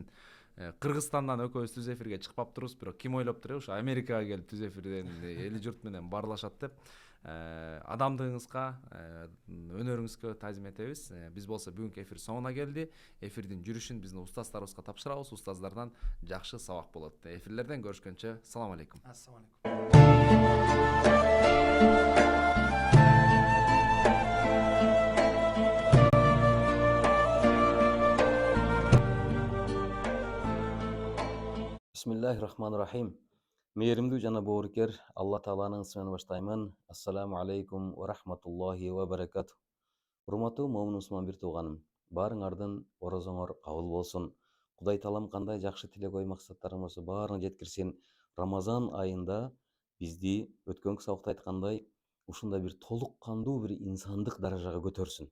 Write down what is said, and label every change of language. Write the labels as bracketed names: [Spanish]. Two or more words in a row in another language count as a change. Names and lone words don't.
[Kyrgyz] Кыргызстандан экөөбүз түз эфирге чыкпап турубуз, бирок ким ойлоп туруп ушу Америкага келип түз эфирден эли журт менен баарлашат деп. Адамдыгыңызга, өнөрүңүзгө таазим этебиз. Биз болсо бүгүнкү эфир соңуна келди. Эфирдин жүрүшүн биздин устаздарыбызга тапшырабыз. Устаздардан жакшы сабак болот. Эфирлерден көрүшкөнчө [Arabic] سلام عليكم. السلام عليكم. بسم الله الرحمن الرحيم. [Kyrgyz] Мээримдүү жана боорукер Алла Тааланын ысымы баштаймын. [Arabic] السلام عليكم ورحمة الله وبركاته. [Kyrgyz] Урматтуу момун мусулман бир тууганым, баарыңардын орозоңор кабыл болсун. Кудай Таалам кандай жакшы тилек ой максаттарың болсо баарын жеткирсин. Рамазан айында бизди өткөнкү сабакта айткандай ушундай бир толук кандуу бир инсандык даражага көтөрсүн.